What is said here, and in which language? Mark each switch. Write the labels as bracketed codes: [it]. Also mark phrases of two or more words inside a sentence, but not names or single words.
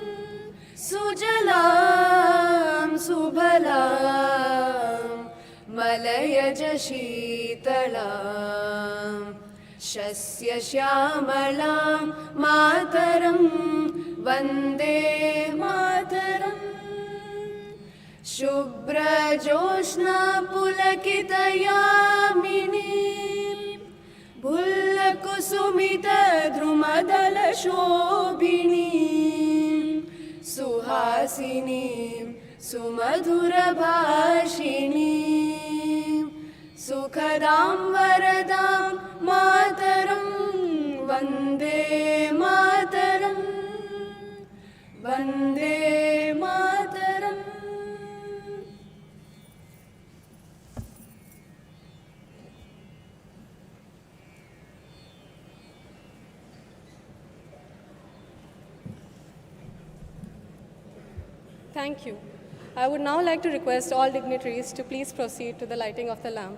[sa] सुजलां सुफलां मलयज शीतलां शस्य श्यामलां मातरं वन्दे मातरम् शुभ्रजोत्स्ना पुलकितयामिनी भुल्लकुसुमितद्रुमदलशोभिनी सुहासिनी सुमधुरभाषिणी सुखदां वरदां मातरं वन्दे मातरं वन्दे मातरम्. [en] Thank you. I would now like to request all dignitaries to please proceed to the lighting of the lamp.